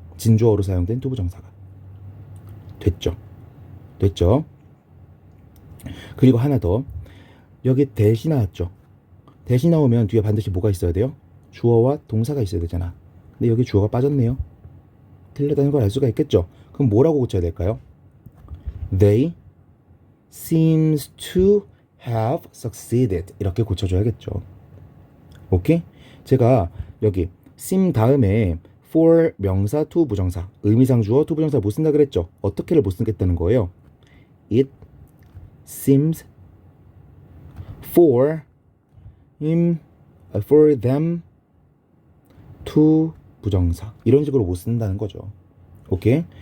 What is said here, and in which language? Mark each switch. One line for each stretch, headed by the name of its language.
Korean: 진주어로 사용된 to 부정사가. 됐죠? 그리고 하나 더. 여기 대시 나왔죠? 대시 나오면 뒤에 반드시 뭐가 있어야 돼요? 주어와 동사가 있어야 되잖아. 근데 여기 주어가 빠졌네요. 틀렸다는 걸 알 수가 있겠죠? 그럼 뭐라고 고쳐야 될까요?
English: They seems to have succeeded.
Korean: 이렇게 고쳐줘야겠죠. 오케이? 제가 여기 seem 다음에 for 명사 to 부정사, 의미상 주어 to 부정사 못 쓴다 그랬죠? 어떻게를 못 쓰겠다는 거예요?
English: It seems for them to
Korean: 부정사, 이런 식으로 못 쓴다는 거죠. 오케이?